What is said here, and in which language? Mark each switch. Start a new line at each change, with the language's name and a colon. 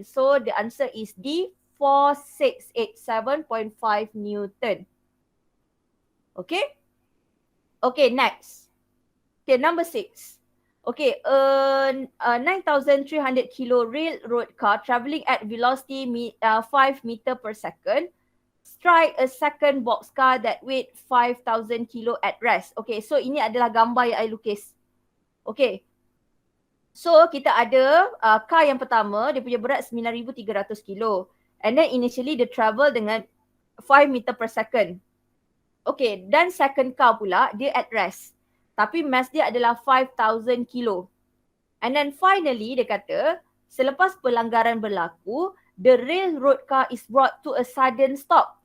English: So the answer is D, 4687.5 Newton. Okay. Okay, next. Okay, number 6. Okay, a 9,300 kilo railroad car travelling at velocity 5 meter per second strike a second boxcar that weighed 5,000 kilo at rest. Okay, so
Malay: ini adalah gambar yang I lukis. Okay. So kita ada car yang pertama, dia punya berat 9,300 kilo.
English: And then initially
Malay: dia
English: travel
Malay: dengan
English: 5 meter per second. Okay,
Malay: dan
English: second car
Malay: pula dia
English: at rest.
Malay: Tapi mass dia adalah 5,000 kilo.
English: And then finally
Malay: dia kata, selepas pelanggaran berlaku,
English: the railroad car is brought to a sudden stop.